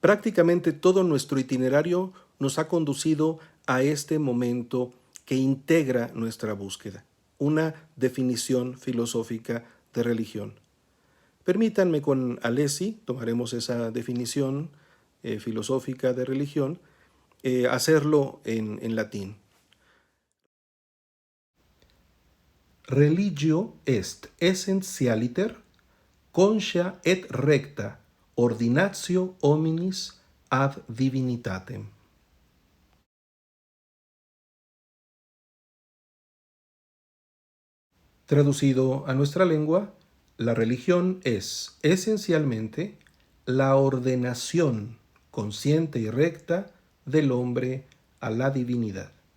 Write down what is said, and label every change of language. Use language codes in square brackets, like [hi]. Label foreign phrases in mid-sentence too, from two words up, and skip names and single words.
[es] Prácticamente todo nuestro itinerario nos ha conducido a este momento que integra nuestra búsqueda, una definición filosófica de religión. Permítanme con Alessi, tomaremos esa definición filosófica de religión, hacerlo en latín. [la] Religio est essentialiter, conscia et recta ordinatio hominis ad divinitatem. [es] Traducido a nuestra lengua, la religión es esencialmente la ordenación consciente y recta del hombre a la divinidad.